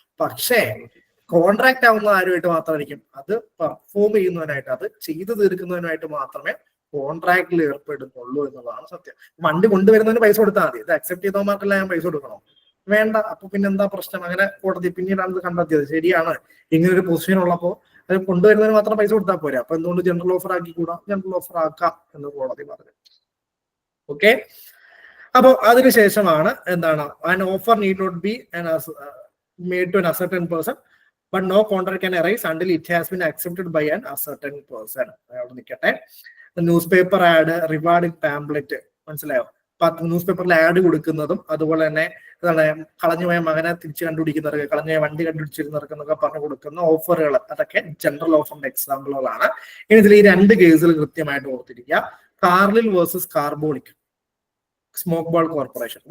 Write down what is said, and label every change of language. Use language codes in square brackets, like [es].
[ml] പക്ഷേ കോൺട്രാക്ട് ആവുന്ന ആരുമായിട്ട് മാത്രമായിരിക്കും, അത് പെർഫോം ചെയ്യുന്നതിനായിട്ട്, അത് ചെയ്തു തീർക്കുന്നതിനായിട്ട് മാത്രമേ കോൺട്രാക്റ്റിൽ ഏർപ്പെടുന്നുള്ളൂ എന്നുള്ളതാണ് സത്യം. വണ്ടി കൊണ്ടുവരുന്നതിന് പൈസ കൊടുത്താൽ മതി. ഇത് അക്സെപ്റ്റ് ചെയ്തവന്മാർക്കെല്ലാം ഞാൻ പൈസ കൊടുക്കണോ? വേണ്ട. അപ്പൊ പിന്നെ എന്താ പ്രശ്നം? അങ്ങനെ കോടതി പിന്നീടാണ് ഇത് കണ്ടെത്തിയത്. ശരിയാണ്, ഇങ്ങനൊരു പൊസിഷൻ ഉള്ളപ്പോൾ അത് കൊണ്ടുവരുന്നതിന് മാത്രം പൈസ കൊടുത്താൽ പോരെ. അപ്പൊ എന്തുകൊണ്ട് ജനറൽ ഓഫർ ആക്കിക്കൂടാ? ജനറൽ ഓഫർ ആക്കാം എന്ന് കോടതി പറഞ്ഞു. ഓക്കെ, അപ്പൊ അതിനുശേഷമാണ് എന്താണ്, [en] An offer need not be made to an ascertain person but no contract can arise until it has been accepted by an ascertain person. [ml] അവിടെ നിൽക്കട്ടെ. News paper add, rewarding pamphlet, മനസ്സിലായോ? ന്യൂസ് പേപ്പറിൽ add കൊടുക്കുന്നതും അതുപോലെ തന്നെ എന്താണ്, കളഞ്ഞുപോയ മകനെ തിരിച്ചു കണ്ടുപിടിക്കുന്നവർക്ക്, കളഞ്ഞുപോയ വണ്ടി കണ്ടുപിടിച്ചിരുന്നവർക്ക് എന്നൊക്കെ പറഞ്ഞു കൊടുക്കുന്ന ഓഫറുകൾ, അതൊക്കെ ജനറൽ ഓഫറിന്റെ എക്സാമ്പിളുകളാണ്. ഇനി ഇതിൽ ഈ രണ്ട് കേസുകൾ കൃത്യമായിട്ട് ഓർത്തിരിക്കുക. കാർലിൽ versus carbolic smoke ball corporation.